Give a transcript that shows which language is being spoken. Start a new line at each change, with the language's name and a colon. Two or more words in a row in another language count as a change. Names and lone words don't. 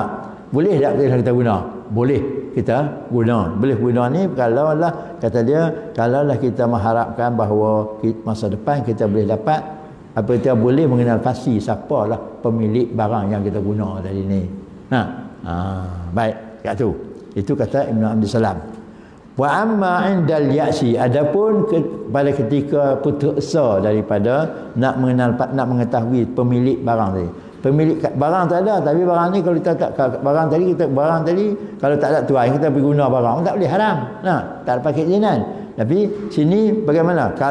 Malay: Boleh tak kita guna? Boleh kita guna. Boleh guna ni kalaulah kata dia, kalaulah kita mengharapkan bahawa masa depan kita boleh dapat kita boleh mengenal pasti siapalah pemilik barang yang kita guna tadi ni. Baik, kat tu. Itu kata Ibnu Abdi Salam.
Arabic: وأما عند اليأس,
Malay: adapun pada ketika putus asa daripada nak mengetahui pemilik barang tadi. Pemilik barang tak ada, tapi barang ni kalau kita tak barang tadi kalau tak ada tuan kita pergi guna barang tak boleh, haram. Tak ada pakai izinan. Tapi sini bagaimana?